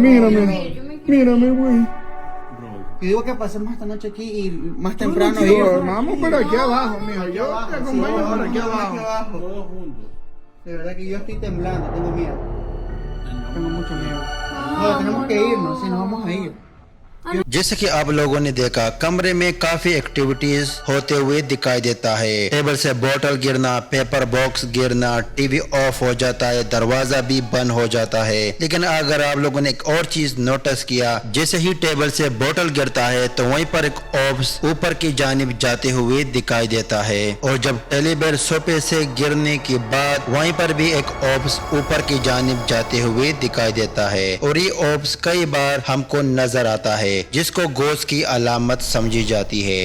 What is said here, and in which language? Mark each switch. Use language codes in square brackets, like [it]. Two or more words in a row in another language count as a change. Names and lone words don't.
[es] mírame. Mírame, güey. Yo digo que pasemos esta noche aquí y más temprano Sí, ir. vamos por aquí abajo, mijo. Yo te acompaño por aquí abajo. Todos juntos. De verdad que yo estoy temblando, tengo miedo. Tengo mucho miedo. No, tenemos que irnos, si nos vamos a ir. [hi] जैसे कि आप लोगों ने देखा कमरे में काफी एक्टिविटीज होते हुए दिखाई देता है। टेबल से बोतल गिरना, [en] paper box [hi] गिरना, [en] TV off [hi] हो जाता है, दरवाजा भी बंद हो जाता है। लेकिन अगर आप लोगों ने एक और चीज नोटिस किया, जैसे ही टेबल से बोतल गिरता है तो वहीं पर एक ऑब्स ऊपर की जानिब जाते हुए दिखाई देता है, और जब टेलीबेड सोफे से गिरने के बाद वहीं पर भी एक ऑब्स ऊपर की जानिब जाते हुए दिखाई देता है, और ये ऑब्स कई बार हमको नजर आता है, जिसको गोश्त की अलामत समझी जाती है।